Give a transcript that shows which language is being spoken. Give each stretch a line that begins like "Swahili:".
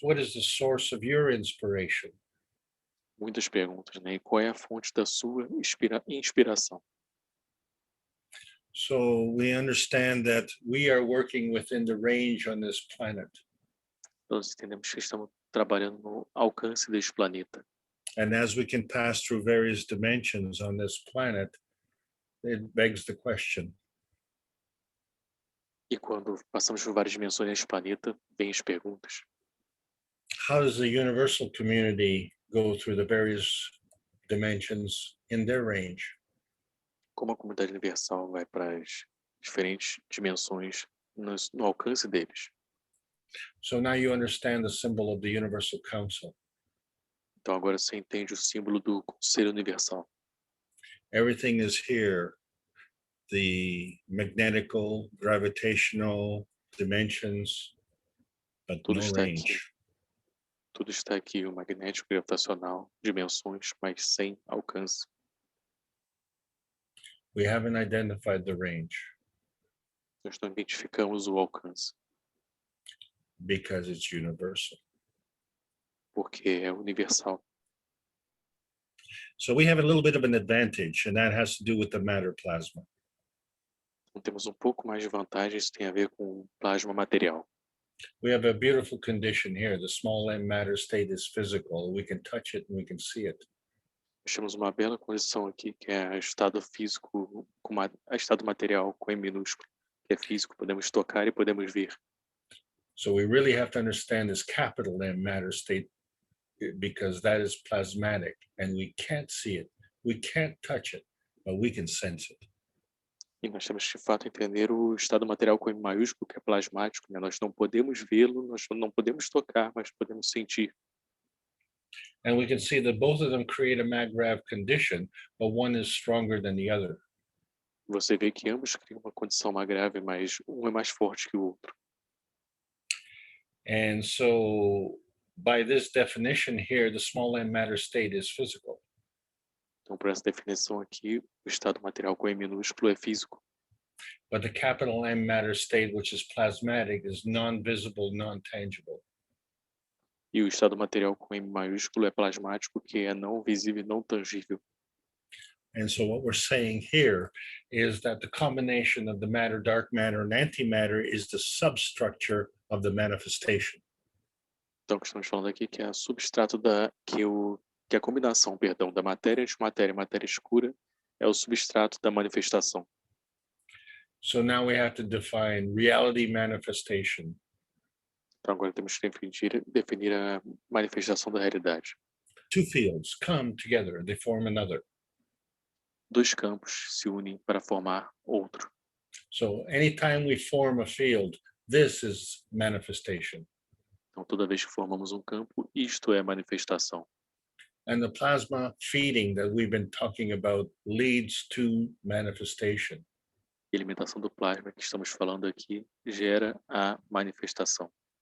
English: What is the source of your inspiration?
Portuguese: Muitas perguntas, né? E qual é a fonte da sua inspiração?
English: So we understand that we are working within the range on this planet.
Portuguese: Nós entendemos que estamos trabalhando no alcance deste planeta.
English: And as we can pass through various dimensions on this planet, it begs the question,
Portuguese: E quando passamos por várias dimensões neste planeta, vêm as perguntas.
English: how does the universal community go through the various dimensions in their range?
Portuguese: Como a comunidade universal vai para as diferentes dimensões no alcance deles.
English: So now you understand the symbol of the Universal Council.
Portuguese: Então agora você entende o símbolo do Conselho Universal.
English: Everything is here. The magnetical, gravitational dimensions, but
Portuguese: Tudo
English: no
Portuguese: está aqui.
English: range.
Portuguese: Tudo está aqui, o magnético, gravitacional, dimensões, mas sem alcance.
English: We haven't identified the range
Portuguese: Nós não identificamos o alcance,
English: because it's universal.
Portuguese: porque é universal.
English: So we have a little bit of an advantage, and that has to do with the matter plasma.
Portuguese: Então temos um pouco mais de vantagem, isso tem a ver com o plasma material.
English: We have a beautiful condition here. The small m matter state is physical. We can touch it and we can see it.
Portuguese: Nós temos uma bela condição aqui, que é estado físico, estado material com M minúsculo, que é físico, podemos tocar e podemos ver.
English: So we really have to understand this capital M matter state because that is plasmatic and we can't see it. We can't touch it, but we can sense it.
Portuguese: E nós temos que, de fato, entender o estado material com M maiúsculo, que é plasmático, né? Nós não podemos vê-lo, nós não podemos tocar, mas podemos sentir.
English: And we can see that both of them create a MAGRAV condition, but one is stronger than the other.
Portuguese: Você vê que ambos criam uma condição mais grave, mas um é mais forte que o outro.
English: And so by this definition here, the small m matter state is physical.
Portuguese: Então, por essa definição aqui, o estado material com M minúsculo é físico.
English: But the capital M matter state, which is plasmatic, is non-visible, non-tangible.
Portuguese: E o estado material com M maiúsculo é plasmático, que é não visível e não tangível.
English: And so what we're saying here is that the combination of the matter, dark matter, and antimatter is the substructure of the manifestation.
Portuguese: Então, o que estamos falando aqui é que é a substrato que a combinação, perdão, da matéria antimatéria e matéria escura é o substrato da manifestação.
English: So now we have to define reality manifestation.
Portuguese: Então, agora temos que definir a manifestação da realidade.
English: Two fields come together, they form another.
Portuguese: Dois campos se unem para formar outro.
English: So anytime we form a field, this is manifestation.
Portuguese: Então, toda vez que formamos um campo, isto é manifestação.
English: And the plasma feeding that we've been talking about leads to manifestation.
Portuguese: E a alimentação do plasma que estamos falando aqui gera a manifestação.